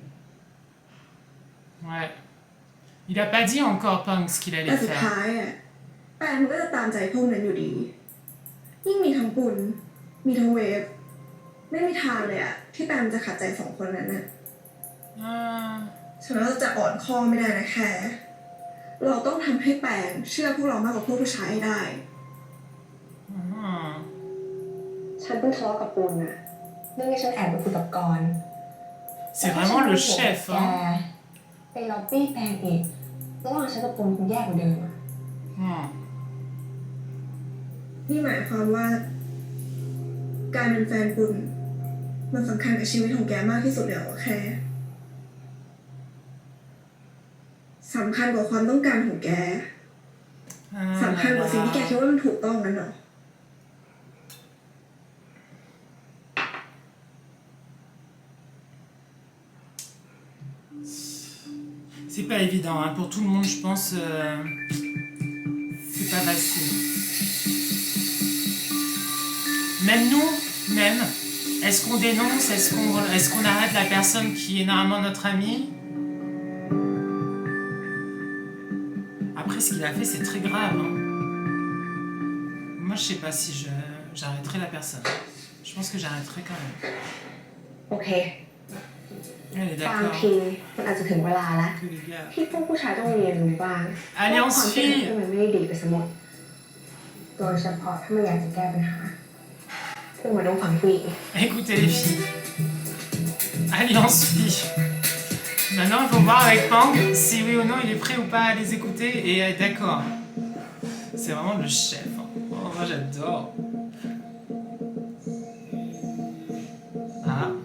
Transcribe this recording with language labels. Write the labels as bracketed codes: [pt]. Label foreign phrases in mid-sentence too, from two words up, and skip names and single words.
[fr] Ouais. Il a pas dit encore Punk ce qu'il [th] แต่ [fr] allait [th] สุด [fr] faire. [th] ท้ายอ่ะแปมมันก็จะตามใจพวกนั้นอยู่ดี ยิ่งมีทั้งปุ่น มีทั้งเวฟ ไม่มีทางเลยอ่ะที่แปมจะขัดใจสองคนนั้นน่ะ Ah. ฉันว่าเราจะอ่อนข้อไม่ได้นะแค่ เราต้องทำให้แปงเชื่อพวกเรามากกว่าพวกผู้ชายให้ได้ Ah. ฉันเพิ่งทะเลาะกับปุณอะเรื่องที่ฉันแอบไปคุยกับกร [fr] C'est vraiment le chef, [th] แก [fr] hein. [th] ไปล็อบบี้แปงอีกระหว่างฉันกับปุณคงแย่กว่าเดิมอะ Hmm. นี่หมายความว่า การเป็นแฟนปุ่นมันสำคัญกับชีวิตของแกมากที่สุดเลยเหรอแค่สำคัญกว่าความต้องการของแก Ah สำคัญกว่าสิ่งที่แกคิดว่ามันถูกต้องนั้นเหรอ [fr] C'est pas évident, hein. Pour tout le monde, je pense. C'est pas facile. Même nous, même. Est-ce qu'on dénonce? Est-ce qu'on arrête la personne qui est normalement notre amie? Après, ce qu'il a fait, c'est très grave, hein. Moi, je sais pas si j'arrêterai la personne. Je pense que j'arrêterai quand même. [th] โอเค [fr] Elle est [th] บาง [fr] d'accord. [th] ทีมันอาจจะถึงเวลาแล้ว [fr] Que les gars. [th] ที่พวกผู้ชายต้องเรียนรู้บ้าง [fr] Alliance [th] ว่าความคิด [fr] fille. [th] ที่มันไม่ได้ดีไปสมดโดยเฉพาะถ้ามันอยากจะแก้ปัญหาพวกมันต้องฟังผู้หญิง [fr] Écoutez les filles. Alliance fille. Maintenant, il faut voir avec Pang si oui ou non il est prêt ou pas à les écouter et à être d'accord. C'est vraiment le chef. Hein. Oh, moi j'adore. Ah.